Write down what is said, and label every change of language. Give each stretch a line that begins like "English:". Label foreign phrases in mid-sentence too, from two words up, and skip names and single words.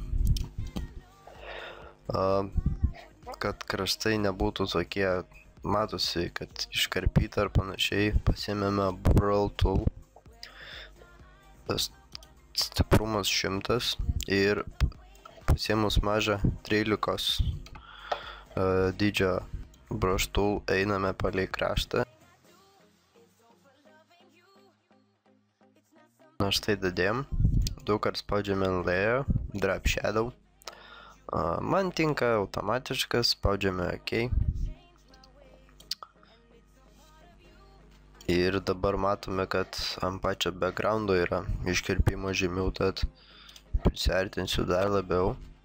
Lithuanian: kad kraštai nebūtų tokie, matosi, kad iškarpyta ar panašiai, pasiėmėme
English: Brawl Tool,
Lithuanian: stiprumas 100 ir pasiėmus mažą 13 dydžio
English: brush tool
Lithuanian: einame palei kraštą. Na štai dadėjom, daugkart spaudžiame layer,
English: drop shadow.
Lithuanian: Man tinka automatiškas, spaudžiame OK. Ir dabar matome, kad ant pačio backgroundo yra iškirpimo žymių, tad prisiartinsiu dar labiau.